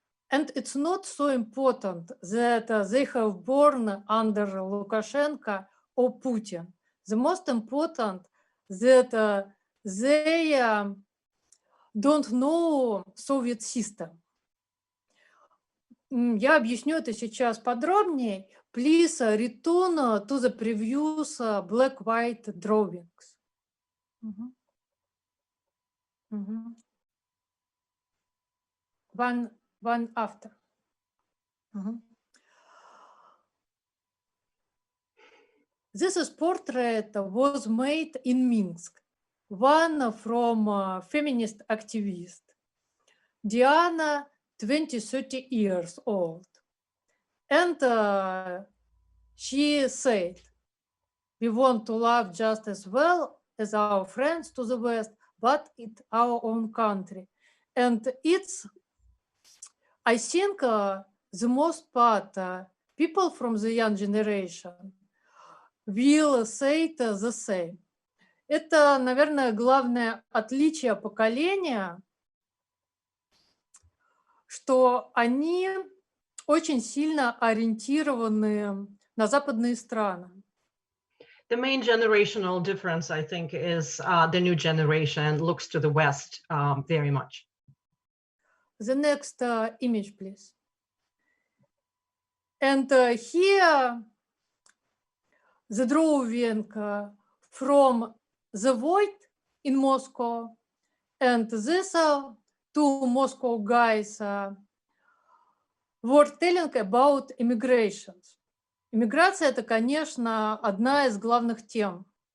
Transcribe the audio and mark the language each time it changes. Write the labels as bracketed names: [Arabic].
[English] And it's not so important that they have born under Lukashenko or Putin. The most important that they don't know Soviet system. [Russian] Я объясню это сейчас подробнее. [English] Please return to the previous black-white drawings. One after. This is portrait was made in Minsk. One from feminist activist. Diana, 20-30 years old. And she said, we want to love just as well as our friends to the West, but it's our own country. And it's, I think, the most part, people from the young generation will say it the same. [Russian] Это, наверное, главное отличие поколения, что они очень сильно ориентированы на западные страны. [English] The main generational difference, I think, is the new generation looks to the West very much. The next image, please. And here, the drawing from the void in Moscow, and these two Moscow guys were telling about immigration. [Russian] Иммиграция – это, конечно, одна из главных тем.